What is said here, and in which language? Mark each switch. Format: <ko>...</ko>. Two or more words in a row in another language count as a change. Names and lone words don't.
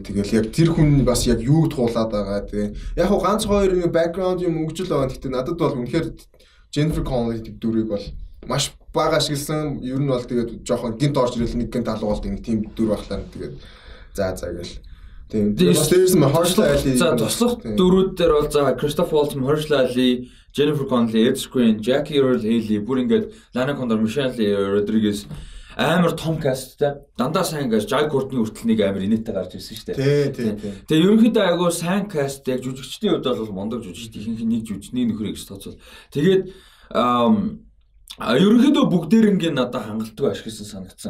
<mn>Тэгэл яг тэр хүн бас яг юуг туулаад байгаа. Тэгээ яг ганц хоёр нэг бэкграунд юм өгчл байгаа. Гэхдээ надад бол үнэхээр Jennifer Connelly дүрийг бол маш бага ашигласан. Ер нь бол тэгээд жоохон гинт орж ирэл нэг гинт алуу болдог нэг тийм дүр байхлаа. Тэгээд за гэл. Тийм. Бас дээрс нь Mahershala Ali. За туслах дөрүүд дээр бол за Christopher Waltz, Mahershala Ali, Jennifer Connelly, Ed Skrein, Jackie Earle Haley, бүр ингээд Lana Condor, Michelle Rodriguez амар том касттай. Дандаа сайн гэж Jai Courtney хүртэл нэг амар инээтэй гарч ирсэн шүү дээ. Тийм. Тэгээ ерөнхийдөө айгуу сайн каст яг жүжигчдийн хувьд бол мундаг жүжигчд ихэнх нэг жүжигчний нөхөр гэж тооцвол. Тэгээд ерөнхийдөө бүгдээрингийн надад хангалтгүй ашигласан санагдсан.</mn>